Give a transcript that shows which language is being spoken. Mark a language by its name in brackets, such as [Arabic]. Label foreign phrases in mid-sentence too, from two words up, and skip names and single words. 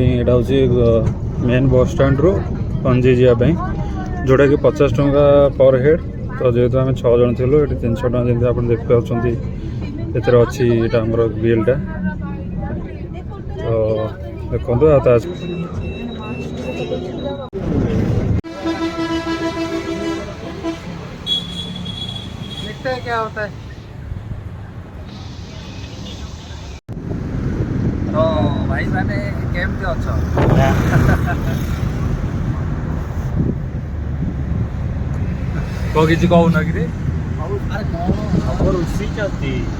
[Odia] ଏଇଟା ହେଉଛି ମେନ୍ ବସ୍ ଷ୍ଟାଣ୍ଡରୁ ପଞ୍ଜି ଯିବା ପାଇଁ, ଯେଉଁଟାକି 50 ଟଙ୍କା ପର୍ ହେଡ଼୍। ତ ଯେହେତୁ ଆମେ 6 ଜଣ ଥିଲୁ, ଏଠି 300 ଟଙ୍କା ଯେମିତି ଆପଣ ଦେଖିପାରୁଛନ୍ତି ଏଥିରେ ଅଛି ଏଇଟା ଆମର ବିଲ୍ଟା। ତ ଦେଖନ୍ତୁ ଆଉ ତା [Hindi] क्या होता है। [Odia] ତ ଭାଇ ମାନେ କେମିତି ଅଛ? କିଛି କହୁନ କିରେ? ଖବର ଉସିଛନ୍ତି।